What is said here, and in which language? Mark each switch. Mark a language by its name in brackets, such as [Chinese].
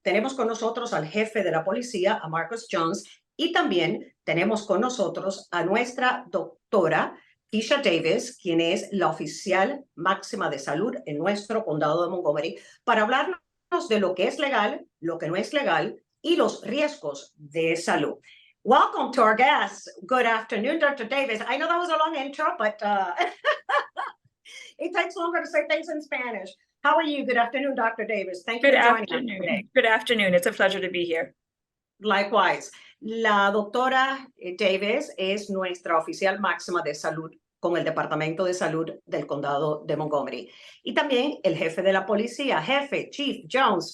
[Spanish] Tenemos con nosotros al jefe de la policía, a Marcus Jones, y también tenemos con nosotros a nuestra doctora Kisha Davis, quien es la oficial máxima de salud en nuestro condado de Montgomery, para hablarnos de lo que es legal, lo que no es legal y los riesgos de salud. [English] Welcome to our guests. Good afternoon, Dr. Davis. I know that was a long intro, but it takes longer to say things in Spanish. How are you? Good afternoon, Dr. Davis. Thank you for joining us today. Good afternoon. It's a pleasure to be here. Likewise. [Spanish] La doctora Davis es nuestra oficial máxima de salud con el Departamento de Salud del Condado de Montgomery. Y también el jefe de la policía, jefe, Chief Jones.